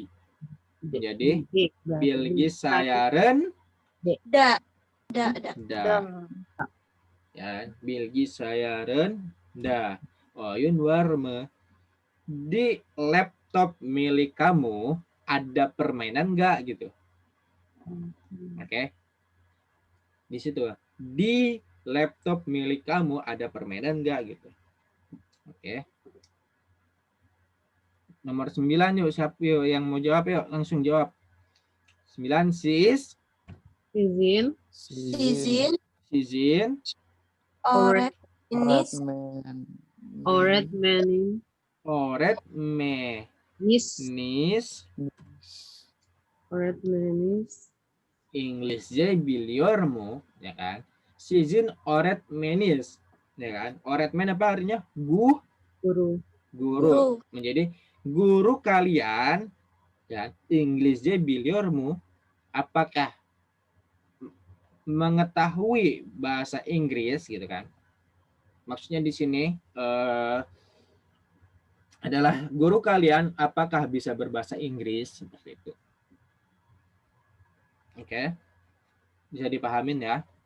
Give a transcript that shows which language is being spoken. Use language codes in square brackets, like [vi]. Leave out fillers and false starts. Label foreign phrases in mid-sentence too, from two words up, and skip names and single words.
[id] Jadi bilgisayarın [tr] Da. Ya, bilgisayarın da. Oyun war mı? [id] Di laptop milik kamu ada permainan nggak gitu? Oke. Di situ. Di laptop milik kamu ada permainan nggak gitu? Oke. Nomor 9 yuk, siapa yuk yang mau jawab yuk, langsung jawab. 9 [tr] Sizin. Öğretmeniniz. İngilizce biliyor mu? [id] Ya kan? [tr] Sizin öğretmeniniz. [id] Ya kan? Öğretmen apa artinya? Guru. Guru. Menjadi guru kalian ya, [tr] İngilizce biliyor mu? [id] Apakah mengetahui bahasa Inggris gitu kan? Maksudnya di sini adalah guru kalian apakah bisa berbahasa Inggris seperti itu. Oke. Bisa dipahamin ya.